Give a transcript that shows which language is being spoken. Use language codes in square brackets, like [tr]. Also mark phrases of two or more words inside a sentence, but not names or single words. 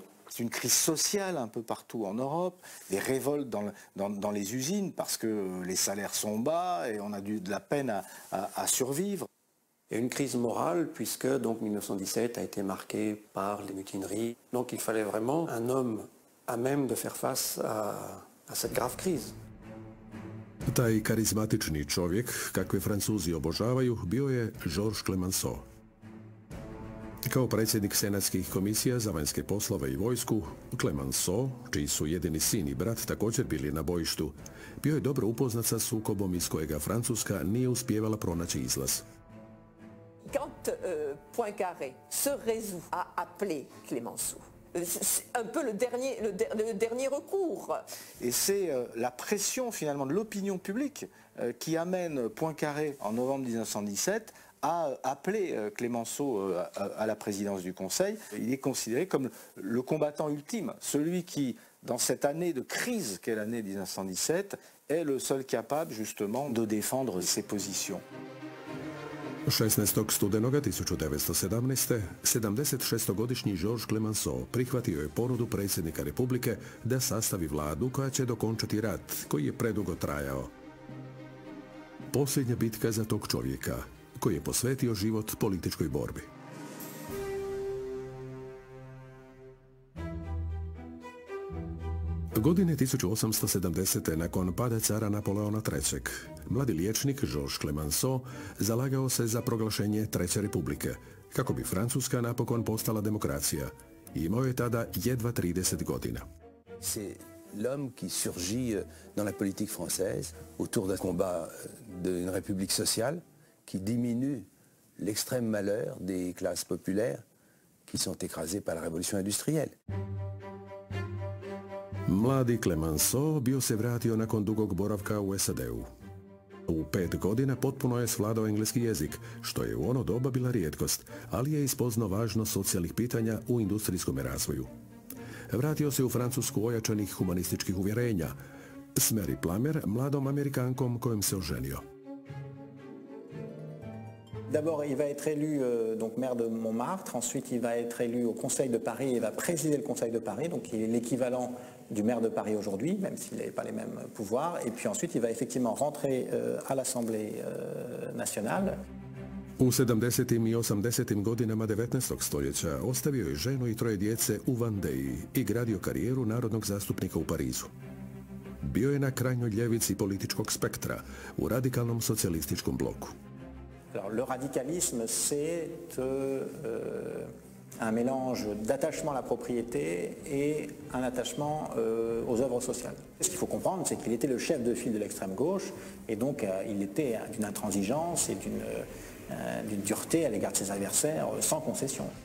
[fr] C'est une crise sociale un peu partout en Europe, des révoltes dans les usines parce que les salaires sont bas et on a de la peine à survivre. Et une crise morale puisque donc 1917 a été marqué par les mutineries. Donc il fallait vraiment un homme à même de faire face à cette grave crise. [hr] Taj karizmatični čovjek, kakve Francuzi obožavaju, bio je Georges Clemenceau. Kao predsjednik senatskih komisija za vanjske poslove i vojsku, Clemenceau, čiji su jedini sin i brat također bili na bojištu, bio je dobro upoznat sa sukobom iz kojega Francuska nije uspijevala pronaći izlaz. [fr] Quand Poincaré se résout à appeler Clemenceau, c'est un peu le dernier recours. Et c'est la pression finalement de l'opinion publique qui amène Poincaré en novembre 1917 à appeler Clemenceau à la présidence du Conseil. Il est considéré comme le combattant ultime, celui qui, dans cette année de crise qu'est l'année 1917, est le seul capable justement de défendre ses positions. [hr] 16. studenoga 1917. 76-godišnji Georges Clemenceau prihvatio je ponudu predsjednika Republike da sastavi vladu koja će dokončati rat koji je predugo trajao. Posljednja bitka za tog čovjeka koji je posvetio život političkoj borbi. Godine 1870. nakon pada cara Napoleona III. Mladi liječnik Georges Clemenceau zalagao se za proglašenje Treće republike, kako bi Francuska napokon postala demokracija. Imao je tada jedva 30 godina. [fr] C'est l'homme qui surgit dans la politique française autour d'un combat d'une république sociale qui diminue l'extrême malheur des classes populaires qui sont écrasées par la révolution industrielle. [hr] Mladi Clemenceau bio se vratio nakon dugog boravka u SAD-u. U 5 godina potpuno je svladao engleski jezik, što je u ono doba bila rijetkost, ali je ispoznao važnost socijalnih pitanja u industrijskom razvoju. Vratio se u Francusku ojačanih humanističkih uvjerenja, s Mary Plummer, mladom Amerikankom kojom se oženio. [fr] D'abord, il va être élu donc maire de Montmartre, ensuite il va être élu au Conseil de Paris et va présider le Conseil de Paris, donc il est l'équivalent du maire de Paris aujourd'hui, même s'il n'avait pas les mêmes pouvoirs, et puis ensuite il va effectivement rentrer à l'Assemblée nationale. [hr] U 70. i 80. godinama 19. stoljeća ostavio je ženu i 3 djece u Vendée i gradio karijeru narodnog zastupnika u Parizu. Bio je na krajnjoj ljevici političkog spektra, u radikalnom socijalističkom bloku. [fr] Alors, le radicalisme, c'est un mélange d'attachement à la propriété et un attachement aux œuvres sociales. Ce qu'il faut comprendre, c'est qu'il était le chef de file de l'extrême gauche, et donc il était d'une intransigeance et d'une dureté à l'égard de ses adversaires sans concession.